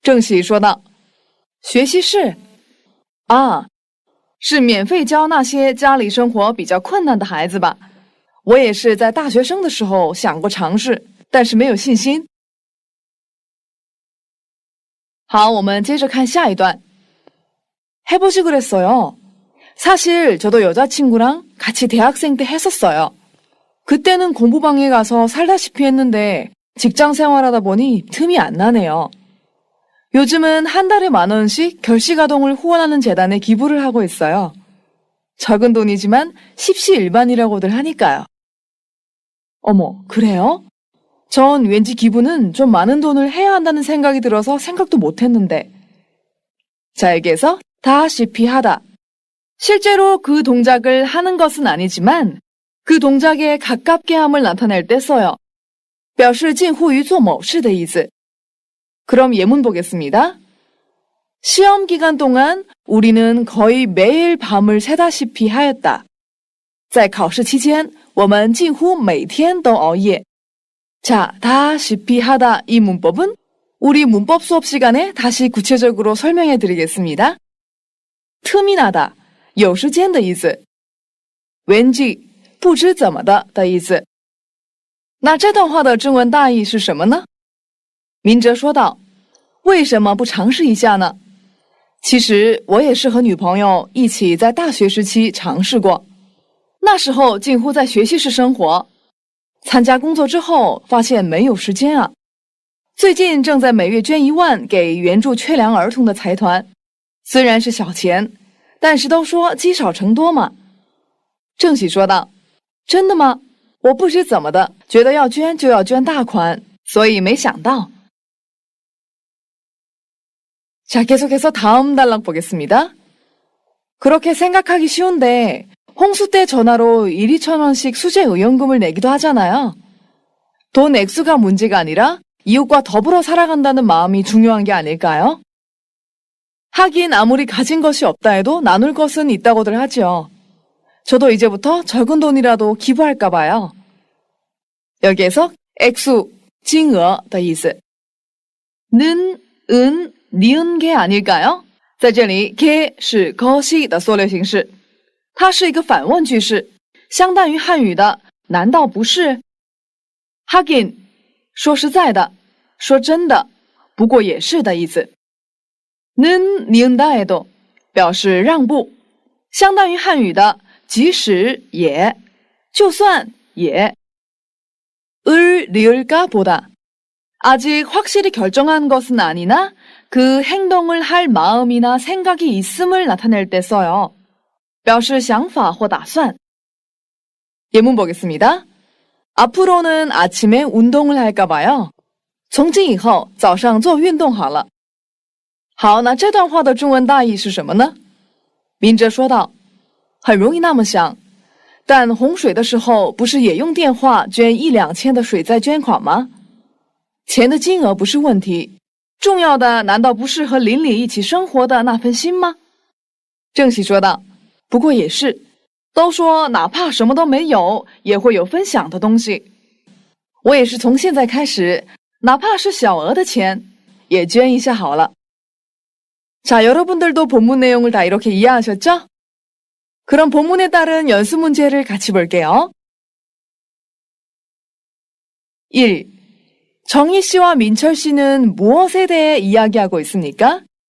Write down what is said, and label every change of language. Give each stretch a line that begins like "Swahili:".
Chinese: 郑喜说道：“学习室？啊，是免费教那些家里生活比较困难的孩子吧？我也是在大学生的时候想过尝试，但是没有信心。” 好，我们接着看下一段。
Korean: 해보시 그랬어요. 사실 저도 여자친구랑 같이 대학생 때 했었어요. 그때는 공부방에 가서 살다시피 했는데 직장 생활하다 보니 틈이 안 나네요. 요즘은 한 달에 10,000원씩 결식아동을 후원하는 재단에 기부를 하고 있어요. 적은 돈이지만 십시일반이라고들 하니까요. 어머, 그래요? 전 왠지 기부는 좀 많은 돈을 해야 한다는 생각이 들어서 생각도 못 했는데. 자, 여기에서 다시피 하다. 실제로 그 동작을 하는 것은 아니지만 그 동작에 가깝게 함을 나타낼 때 써요.
Chinese: 表示近乎于做某事的意思.
Korean: 그럼 예문 보겠습니다. 시험 기간 동안 우리는 거의 매일 밤을 새다시피 하였다.
Chinese: 在考试期间我们近乎每天都熬夜.
Korean: 자, 다시피 하다 이 문법은 우리 문법 수업 시간에 다시 구체적으로 설명해 드리겠습니다.
Chinese: 틈이 나다, 有时间的意思.왠지, 不知怎么的意思. 那这段话的中文大意是什么呢？明哲说道，为什么不尝试一下呢？其实我也是和女朋友一起在大学时期尝试过，那时候近乎在学习室生活，参加工作之后发现没有时间啊。最近正在每月捐1万给援助缺粮儿童的财团，虽然是小钱，但是都说积少成多嘛。郑喜说道，真的吗？我不知怎么的，觉得要捐就要捐大款，所以没想到。
Korean: 자, 계속해서 다음 단락 보겠습니다. 그렇게 생각하기 쉬운데 홍수 때 전화로 1,2,000원씩 수재 의연금을 내기도 하잖아요. 돈 액수가 문제가 아니라 이웃과 더불어 살아간다는 마음이 중요한 게 아닐까요? 하긴 아무리 가진 것이 없다 해도 나눌 것은 있다고들 하죠. 저도 이제부터 적은 돈이라도 기부할까 봐요. 여기에서 액수,
Chinese: 金额的意思.
Korean: 는, 은, 니은 게 아닐까요?
Chinese: 在这里 게 是 것이 的缩略形式，它是一个反问句式，相当于汉语的难道不是？ 하긴 说实在的，说真的，不过也是的意思。 는 니은 다에도 表示让步，相当于汉语的即使也，就算也。
Korean: 을 리을까 보다 아직 확실히 결정한 것은 아니나 그 행동을 할 마음이나 생각이 있음을 나타낼 때 써요.
Chinese: 表示想法或打算.
Korean: 예문 보겠습니다. 앞으로는 아침에 운동을 할까 봐요.
Chinese: 从今以后早上做运动好了。好，那这段话的中文大意是什么呢？明哲说道，很容易那么想，但洪水的时候不是也用电话捐1-2千的水灾捐款吗？钱的金额不是问题，重要的难道不是和邻里一起生活的那份心吗？郑喜说道，不过也是，都说哪怕什么都没有，也会有分享的东西。我也是从现在开始，哪怕是小额的钱，也捐一下好了。
Korean: 자, 여러분들도 본문 내용을 다 이렇게 이해하셨죠? 그럼 본문에 따른 연습 문제를 같이 볼게요. 1. 정희 씨와 민철 씨는 무엇에 대해 이야기하고 있습니까?